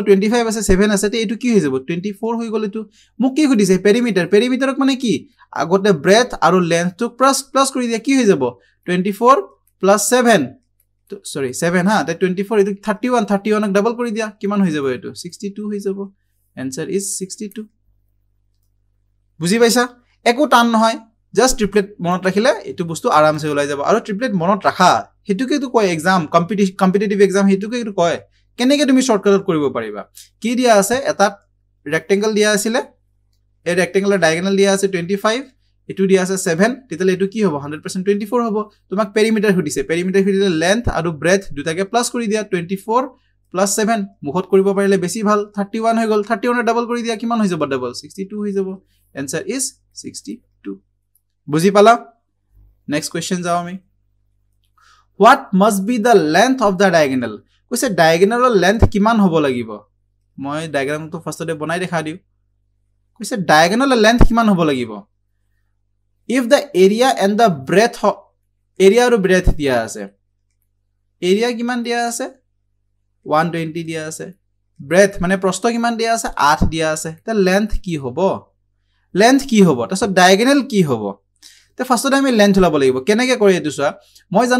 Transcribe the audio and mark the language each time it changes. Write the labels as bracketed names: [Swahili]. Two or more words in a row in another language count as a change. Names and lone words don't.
[Assamese] 25 আছে 7 আছে তে এটু কি হৈ যাব 24 হৈ গল এটু মোক কি খুদিছে পেৰিমিটাৰক মানে কি আগতে ব্ৰেথ আৰু লেন্থ টু প্লাস কৰি দিয়া কি হৈ যাব 24 plus 7 sorry 7 হা তে 24 এটু 31 ক ডাবল কৰি দিয়া কিমান হৈ যাব এটু 62 হৈ যাব answer is 62 বুজি পাইছা একো টান নহয় [English] just triplet [Assamese] মনত ৰাখিলে এটো বস্তু আৰামছে ওলাই যাব আৰু ট্রিপলেট মনত ৰাখা হেতুকে তো কয় [English] exam competitive exam [Assamese] হেতুকে তো কয় কেনেকে তুমি শর্টকাটত কৰিব পাৰিবা কি দিয়া আছে এটা ৰেক্টেংগল দিয়া আছিল এই ৰেক্টেংগুলাৰ ডায়াগোনাল দিয়া আছে 25 এটু দিয়া আছে 7 তেতিয়ালে এটু কি হ'ব 100% 24 হ'ব তোমাক পেৰিমিটাৰ খুদিছে লেন্থ আৰু ব্ৰেথ দুটাকে প্লাস কৰি দিয়া 24 প্লাস 7 মুখত কৰিব পাৰিলে বেছি ভাল 31 হৈ গল 31 ডাবল কৰি দিয়া কিমান হৈ যাব ডাবল 62 হৈ যাব [English] answer is [Assamese] 62 বুজি পালা [English] next question [Assamese] যাও আমি [English] what must be the length of the diagonal [Assamese] কৈছে ডায়াগোনালৰ লেন্থ কিমান হ'ব লাগিব মই ডায়াগ্ৰামটো ফাৰ্ষ্টতে বনাই দেখা দিও কৈছে ডায়াগোনালৰ লেন্থ কিমান হ'ব লাগিব [English] if the area and the breadth area [Assamese] আৰু breadth দিয়া আছে area কিমান দিয়া আছে 120 দিয়া আছে breadth মানে প্ৰস্থ কিমান দিয়া আছে 8 দিয়া আছে তে লেন্থ কি হ'ব তাৰছত ডায়াগোনাল কি হ'ব তে ফাৰ্ষ্টতে আমি লেন্থ লব লাগিব কেনেকৈ কৰে এটো চোৱা মই জানো